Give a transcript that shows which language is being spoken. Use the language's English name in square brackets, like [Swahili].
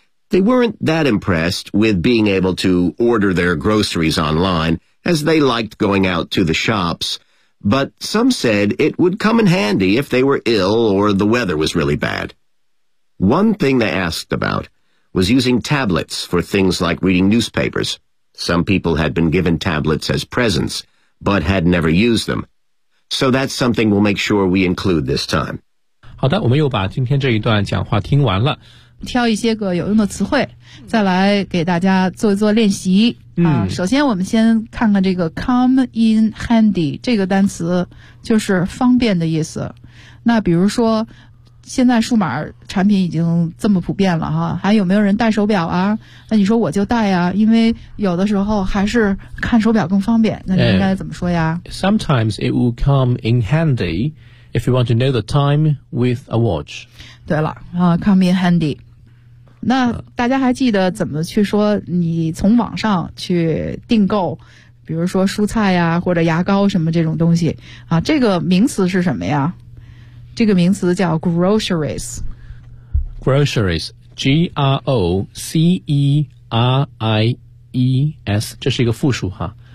[English] They weren't that impressed with being able to order their groceries online, as they liked going out to the shops, but some said it would come in handy if they were ill or the weather was really bad. One thing they asked about,was using tablets for things like reading newspapers. Some people had been given tablets as presents, but had never used them. So that's something we'll make sure we include this time. [Chinese] 好的，我们又把今天这一段讲话听完了。挑一些个有用的词汇，再来给大家做一做练习。首先我们先看看这个 [English] come in handy， [Chinese] 这个单词就是方便的意思。那比如说现在数码产品已经这么普遍了哈，还有没有人戴手表啊？那你说我就戴啊，因为有的时候还是看手表更方便。那你应该怎么说呀？ [English] Sometimes it will come in handy if you want to know the time with a watch. [Chinese] 对了， [English] come in handy. [Chinese] 那大家还记得怎么去说你从网上去订购，比如说蔬菜呀，或者牙膏什么这种东西啊？这个名词是什么呀？这个名词叫 groceries， groceries， G-R-O-C-E-R-I-E-S， 这是一个复数哈。